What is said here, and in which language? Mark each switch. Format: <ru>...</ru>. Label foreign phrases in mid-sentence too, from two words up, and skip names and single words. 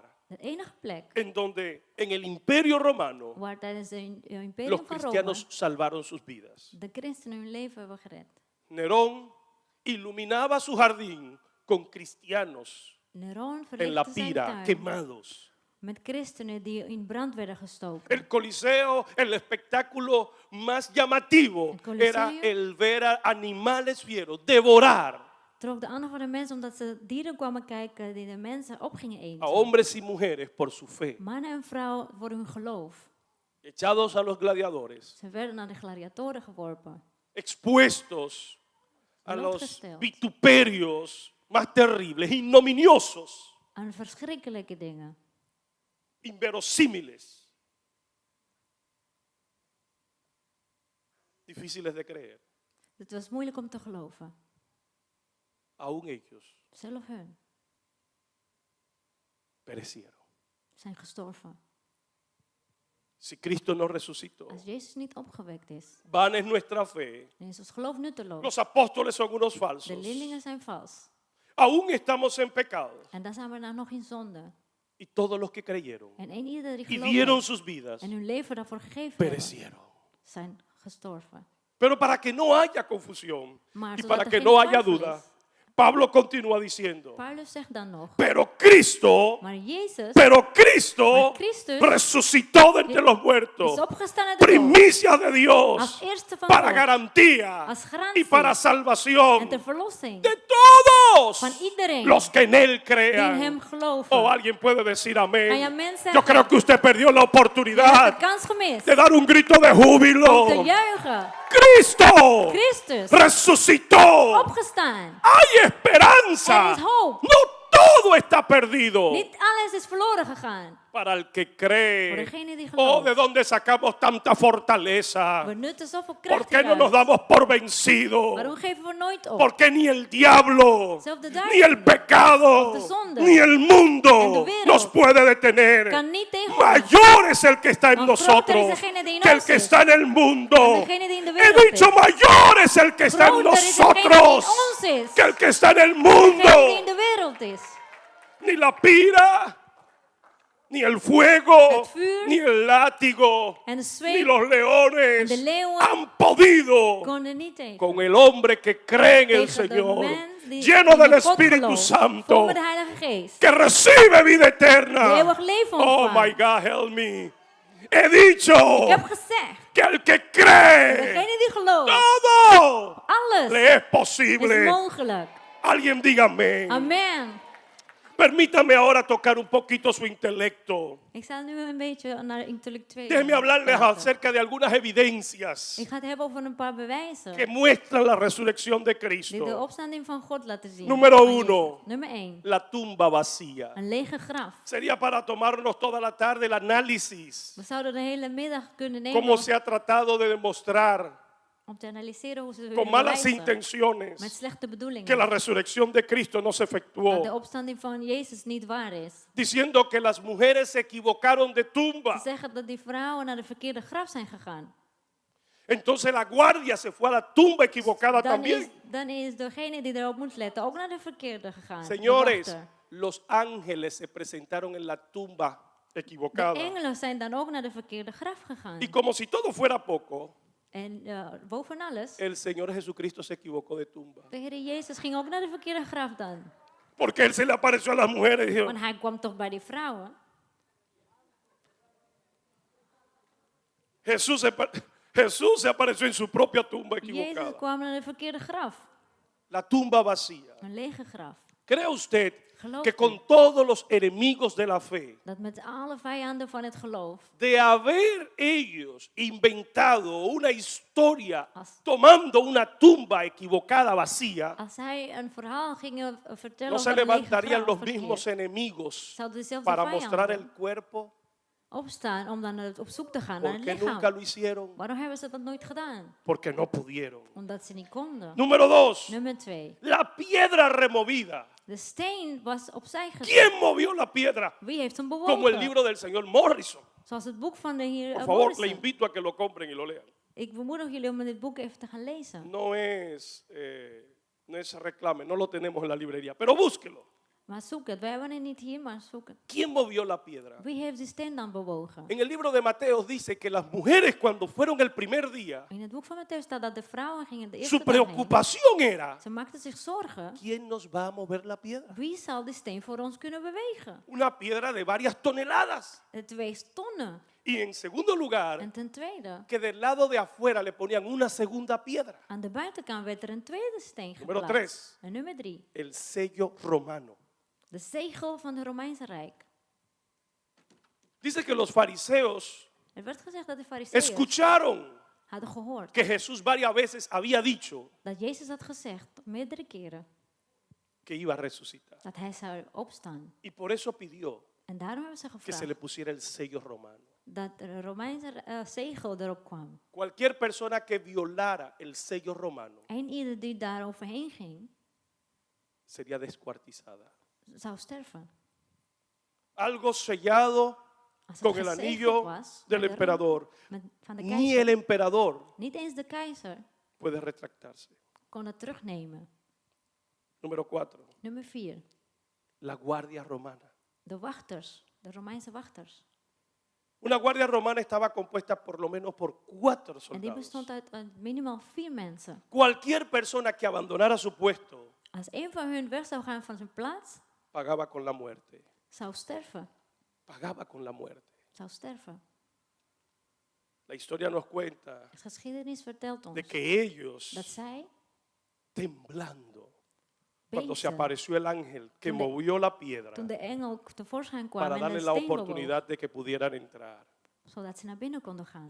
<nl>De enige plek</nl> <es>en donde en el Imperio Romano</es> <nl>waar tijdens het imperium</nl> <es>los</es> <nl>van Rome</nl> <es>cristianos salvaron sus vidas.</es> <nl>de christenen hun leven hebben gered.</nl> <es>Nerón iluminaba su jardín con cristianos Neron en la</es> <nl>verlichtte zijn</nl> <es>pira,</es> <nl>tuin</nl> <es>quemados.</es> <nl>met christenen die in brand werden gestoken.</nl> <es>El Coliseo, el espectáculo más llamativo El Coliseo. era el ver a animales fieros devorar</es> <nl>Trok de aandacht van de mensen omdat ze dieren kwamen kijken die de mensen op gingen</nl> <es>a</es> <nl>eten.</nl> <es>hombres y mujeres por su fe,</es> <nl>Mannen en vrouwen voor hun geloof.</nl> <es>echados a los gladiadores,</es> <nl>Ze werden naar de gladiatoren geworpen.</nl> <es>expuestos a los</es> <nl>Blootgesteld.</nl> <es>vituperios más terribles, ignominiosos,</es> <nl>Aan verschrikkelijke dingen.</nl> <es>inverosímiles, difíciles de creer.</es> <nl>Het was moeilijk om te geloven.</nl> <es>Aún ellos</es> <nl>Zelf hun</nl> <es>perecieron.</es> <nl>zijn gestorven.</nl> <es>Si Cristo no resucitó,</es> <nl>Als Jezus niet opgewekt is,</nl> <es>vana es nuestra fe.</es> <nl>dan is ons geloof nutteloos.</nl> <es>Los apóstoles son unos</es> <nl>De</nl> <es>falsos.</es> <nl>leerlingen zijn vals.</nl> <es>Aún estamos en pecado.</es> <nl>En dan zijn we dan nog in zonde.</nl> <es>Y todos los que creyeron</es> <nl>En één ieder die</nl> <es>y</es> <nl>geloof</nl> <es>dieron</es> <nl>heeft</nl> <es>sus vidas</es> <nl>en hun leven daarvoor gegeven hebben,</nl> <es>perecieron.</es> <nl>zijn gestorven.</nl> <es>Pero para que no haya confusión</es> <nl>Maar</nl> <es>y</es> <nl>zodat</nl> <es>para</es> <nl>er</nl> <es>que</es> <nl>geen</nl> <es>no haya</es> <nl>twijfel</nl> <es>duda,</es> <nl>is,</nl> <es>Pablo continúa diciendo,</es> <nl>Paulus zegt dan nog,</nl> <es>pero Cristo</es> <nl>maar Jezus</nl> <es>Pero Cristo</es> <nl>Maar Christus</nl> <es>resucitó de entre los muertos,</es> <nl>is opgestaan uit de dood.</nl> <es>primicia de Dios,</es> <nl>Als eerste van</nl> <es>para</es> <nl>God.</nl> <es>garantía</es> <nl>Als</nl> <es>y</es> <nl>garantie.</nl> <es>para</es> <nl>En</nl> <es>salvación</es> <nl>ter verlossing</nl> <es>de todos</es> <nl>van iedereen</nl> <es>los que en Él</es> <nl>die in</nl> <es>crean.</es> <nl>hem geloven.</nl> <es>O alguien puede decir</es> <nl>Kan je</nl> <es>amén.</es> <nl>amen zeggen?</nl> <es>Yo creo que usted perdió la</es> <nl>Je hebt de</nl> <es>oportunidad</es> <nl>kans gemist</nl> <es>de dar un grito de</es> <nl>om te</nl> <es>júbilo.</es> <nl>juichen.</nl> <es>Cristo</es> <nl>Christus,</nl> <es>resucitó.</es> <nl>opgestaan.</nl> <es>Hay esperanza.</es> <nl>Er is hoop.</nl> <es>No todo está perdido.</es> <nl>Niet alles is verloren gegaan.</nl> <es>Para el que</es> <nl>Voor</nl> <es>cree.</es> <nl>degene die</nl> <es>Oh, ¿de</es> <nl>gelooft.</nl> <es>dónde sacamos tanta fortaleza?</es> <nl>We nutten zoveel</nl> <es>¿Por</es> <nl>kracht</nl> <es>qué no nos</es> <nl>hieruit.</nl> <es>damos por vencidos?</es> <nl>Waarom geven we nooit op?</nl> <es>Porque ni el diablo,</es> <nl>Zelfs de</nl> <es>ni</es> <nl>duivel,</nl> <es>el pecado,</es> <nl>of de zonde,</nl> <es>ni el</es> <nl>en</nl> <es>mundo</es> <nl>de wereld</nl> <es>nos puede detener.</es> <nl>kan niet tegenhouden.</nl> <es>Mayor es el que está en</es> <nl>Want groter is</nl> <es>nosotros</es> <nl>degene die in</nl> <es>que el</es> <nl>ons</nl> <es>que</es> <nl>is</nl> <es>está en el mundo.</es> <nl>dan degene die in de</nl> <es>He</es> <nl>wereld</nl> <es>dicho,</es> <nl>is.</nl> <es>mayor es el que está en</es> <nl>Groter is degene die in</nl> <es>nosotros</es> <nl>ons is</nl> <es>que el que está en el</es> <nl>degene die in</nl> <es>mundo.</es> <nl>de wereld is.</nl> <es>Ni la pira, ni el fuego,</es> <nl>Het vuur</nl> <es>ni el látigo,</es> <nl>en de</nl> <es>ni</es> <nl>zweep</nl> <es>los leones</es> <nl>de leeuwen</nl> <es>han podido</es> <nl>konden niet tegen.</nl> <es>con el hombre que cree en el</es> <nl>Tegen de</nl> <es>Señor,</es> <nl>mens die</nl> <es>lleno</es> <nl>in</nl> <es>del</es> <nl>God</nl> <es>Espíritu</es> <nl>gelooft,</nl> <es>Santo,</es> <nl>vol met de Heilige Geest.</nl> <es>que recibe vida</es> <nl>Die</nl> <es>eterna.</es> <nl>eeuwig leven Oh ontvangt.</nl> <en>my God, help me.</en> <es>He dicho</es> <nl>Ik heb gezegd,</nl> <es>que al que cree,</es> <nl>degene die gelooft,</nl> <es>todo</es> <nl>alles</nl> <es>le es</es> <nl>is</nl> <es>posible.</es> <nl>mogelijk.</nl> <es>Alguien diga amén.</es> <nl>Amen.</nl> <es>Permítame ahora tocar un poquito su intelecto.</es> <nl>Ik zal nu een beetje naar intellectueel</nl> <es>Déjeme hablarles</es> <nl>praten.</nl> <es>acerca de algunas evidencias</es> <nl>Ik ga het hebben over een paar bewijzen</nl> <es>que muestran la resurrección de</es> <nl>die de</nl> <es>Cristo.</es> <nl>opstanding van God laten zien.</nl> <es>Número</es> <nl>Van</nl> <es>uno.</es> <nl>Jezus. Nummer 1.</nl> <es>La tumba vacía.</es> <nl>Een lege graf.</nl> <es>Sería para tomarnos toda la tarde el análisis,</es> <nl>We zouden de hele middag kunnen nemen</nl> <es>cómo se ha tratado de demostrar</es> <nl>om te analyseren hoe ze</nl> <es>con</es> <nl>willen</nl> <es>malas</es> <nl>bewijzen, met</nl> <es>intenciones</es> <nl>slechte bedoelingen,</nl> <es>que la resurrección de Cristo no se</es> <nl>dat de</nl> <es>efectuó,</es> <nl>opstanding van Jezus niet waar is.</nl> <es>diciendo que las mujeres se equivocaron de</es> <nl>Ze</nl> <es>tumba.</es> <nl>zeggen dat die vrouwen naar de verkeerde graf zijn gegaan.</nl> <es>Entonces la guardia se fue a la tumba equivocada también.</es> <nl>Dan is degene die erop moet letten ook naar de verkeerde gegaan.</nl> <es>de Señores,</es> <nl>wachter.</nl> <es>los ángeles se presentaron en la tumba</es> <nl>De</nl> <es>equivocada.</es> <nl>engelen zijn dan ook naar de verkeerde graf gegaan.</nl> <es>Y como si todo fuera poco,</es> <nl>En boven alles,</nl> <es>el Señor Jesucristo se equivocó de tumba.</es> <nl>de Heer Jezus ging ook naar de verkeerde graf dan.</nl> <es>Porque Él se le apareció a las mujeres y dijo,</es> <nl>Want hij kwam toch bij die vrouwen.</nl> <es>Jesús se apareció en su propia tumba</es> <nl>Jezus</nl> <es>equivocada.</es> <nl>kwam naar de verkeerde graf.</nl> <es>La tumba vacía.</es> <nl>Een lege graf.</nl> <es>¿Cree usted</es> <nl>Gelooft</nl> <es>que</es> <nl>u</nl> <es>con todos los enemigos de la fe,</es> <nl>dat met alle vijanden van het geloof,</nl> <es>de haber ellos inventado una historia</es> <nl>As-</nl> <es>tomando una tumba equivocada vacía,</es> <nl>als zij een verhaal gingen vertellen</nl> <es>no se</es> <nl>over een lege</nl> <es>levantarían</es> <nl>graf</nl> <es>los mismos</es> <nl>verkeerd,</nl> <es>enemigos</es> <nl>zouden dezelfde</nl> <es>para mostrar el</es> <nl>vijanden</nl> <es>cuerpo?</es> <nl>opstaan om dan op zoek te gaan naar</nl> <es>¿Por</es> <nl>het</nl> <es>qué</es> <nl>lichaam.</nl> <es>nunca lo hicieron?</es> <nl>Waarom hebben ze dat nooit gedaan?</nl> <es>Porque no pudieron.</es> <nl>Omdat ze niet konden.</nl> <es>Número 2,</es> <nl>Nummer 2.</nl> <es>la piedra removida.</es> <nl>De steen was opzij gezet.</nl> <es>¿Quién movió la piedra?</es> <nl>Wie heeft hem</nl> <es>Como el</es> <nl>bewogen?</nl> <es>libro del señor Morrison.</es> <nl>Zoals het boek van de heer</nl> <es>Por favor, le</es> <nl>Morrison.</nl> <es>invito a que lo compren y lo lean.</es> <nl>Ik bemoedig jullie om dit boek even te gaan lezen.</nl> <es>No es reclame, no lo tenemos en la librería, pero búsquelo.</es> <nl>Maar zoek het. Wij hebben het niet hier, maar zoek het.</nl> <es>¿Quién movió la piedra?</es> <nl>Wie heeft die steen dan bewogen?</nl> <es>En el libro de Mateo dice que las mujeres cuando fueron el primer día,</es> <nl>In het boek van Mattheüs staat dat de vrouwen gingen de</nl> <es>su</es> <nl>eerste dag heen.</nl> <es>preocupación era,</es> <nl>Ze maakten zich zorgen.</nl> <es>¿quién nos va a mover la piedra?</es> <nl>Wie zal die steen voor ons kunnen bewegen?</nl> <es>Una piedra de varias toneladas.</es> <nl>Het weegt tonnen.</nl> <es>Y en segundo lugar,</es> <nl>En ten tweede,</nl> <es>que del lado de afuera le ponían una segunda piedra,</es> <nl>aan de buitenkant werd er een tweede steen</nl> <es>Numero</es> <nl>geplaatst. 3. En nummer 3.</nl> <es>el sello romano.</es> <nl>De zegel van het Romeinse Rijk.</nl> <es>Dice que los fariseos</es> <nl>Er werd gezegd dat de fariseeërs</nl> <es>escucharon</es> <nl>hadden gehoord</nl> <es>que Jesús varias veces había dicho</es> <nl>dat Jezus had gezegd, meerdere keren,</nl> <es>que iba a resucitar.</es> <nl>dat hij zou opstaan.</nl> <es>Y por eso pidió</es> <nl>En daarom hebben ze</nl> <es>que se</es> <nl>gevraagd</nl> <es>le pusiera el sello romano.</es> <nl>dat er een Romeinse zegel erop kwam.</nl> <es>Cualquier persona que violara el sello romano</es> <nl>En ieder die daar overheen ging,</nl> <es>sería descuartizada.</es> <nl>zou sterven.</nl> <es>Algo sellado</es> <nl>Als het</nl> <es>con el</es> <nl>gezegeld</nl> <es>anillo</es> <nl>was</nl> <es>del</es> <nl>met de ring</nl> <es>emperador.</es> <nl>van de</nl> <es>Ni</es> <nl>keizer,</nl> <es>el emperador</es> <nl>niet eens de keizer</nl> <es>puede retractarse.</es> <nl>kon het terugnemen.</nl> <es>Número 4.</es> <nl>Nummer 4.</nl> <es>La guardia romana.</es> <nl>De wachters, de Romeinse wachters.</nl> <es>Una guardia romana estaba compuesta por lo menos por 4</es> <nl>En die</nl> <es>soldados.</es> <nl>bestond uit minimaal 4 mensen.</nl> <es>Cualquier persona que abandonara su puesto</es> <nl>Als een van hun weg zou gaan van zijn plaats,</nl> <es>pagaba con la muerte.</es> <nl>zou sterven.</nl> <es>Pagaba con la muerte.</es> <nl>Zou sterven.</nl> <es>La historia nos cuenta</es> <nl>De geschiedenis vertelt ons</nl> <es>de que ellos,</es> <nl>dat zij,</nl> <es>temblando, cuando se</es> <nl>beefden,</nl> <es>apareció el ángel que</es> <nl>Toen de-</nl> <es>movió la piedra</es> <nl>toen de engel tevoorschijn kwam</nl> <es>para</es> <nl>en</nl> <es>darle</es> <nl>de</nl> <es>la</es> <nl>steen bewoog,</nl> <es>oportunidad de que pudieran entrar.</es> <nl>zodat ze naar binnen konden gaan.</nl>